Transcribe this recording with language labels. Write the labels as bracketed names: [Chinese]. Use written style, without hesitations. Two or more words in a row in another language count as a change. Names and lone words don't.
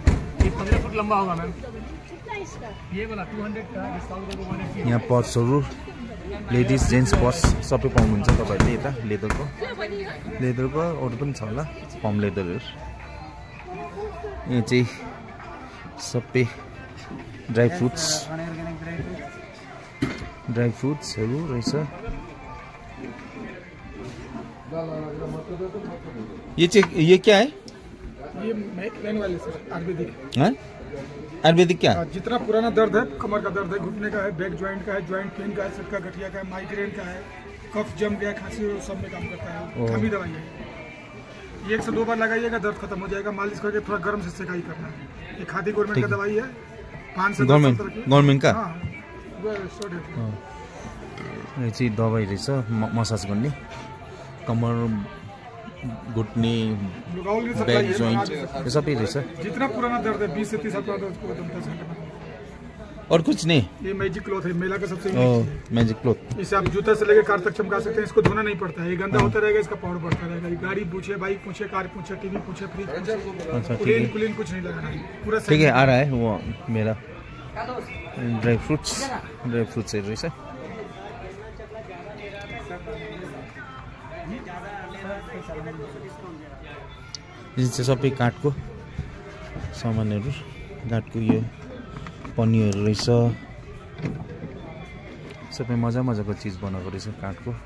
[Nepali] यहाँ पर्सहरू [English] ladies gents [Nepali] पर्स सबै पाउनुहुन्छ तपाईँहरूले यता लेदरको अरू पनि छ होला पम लेदरहरू यहाँ चाहिँ सबै [English] dry fruitsहरू [Nepali] रहेछ [Hindi] ये क्या है ये मैक वाले सर आयुर्वेदिक आयुर्वेदिक क्या जितना पुराना दर्द है कमर का दर्द है घुटने का है [English] back joint [Hindi] का है [English] joint pain [Hindi] का है सिर का गठिया का है माइग्रेन का है कफ जम गया खांसी सब में काम करता है खामी दवाई है ये 1 से 2 बार लगाइएगा दर्द खत्म हो जाएगा मालिश करके थोड़ा गर्म से सेकाई करना है ये खादी गवर्नमेंट का दवाई है 5 से गवर्नमेंट का [Nepali] यो चाहिँ दबाई रहेछ मसाज गर्ने [Hindi] कमर घुटने [English] back joint [Hindi] ये सब ही [Nepali] रहेछ [Hindi] जितना पुराना दर्द है 20 से 30 साल पुराना दर्द को 10 घंटे में और कुछ नहीं ये [English] magic cloth [Hindi] है मेला का सबसे [English] magic cloth [Hindi] इसे आप जूता से लेकर कार तक चमका सकते हैं इसको धोना नहीं पड़ता है ये गंदा होता रहेगा इसका पाउडर बढ़ता रहेगा गाड़ी पूछे बाइक पूछे कार पूछे टीवी पूछे फ्रिज कुलीन कुछ नहीं लगाना पूरा ठीक है आ रहा है वो मेरा [English] dry fruits [Nepali] रहेछ यो चाहिँ सबै काठको सामानहरू काठको यो पन्नीहरू रहेछ सबै मजाको चिज बनाएको रहेछ काठको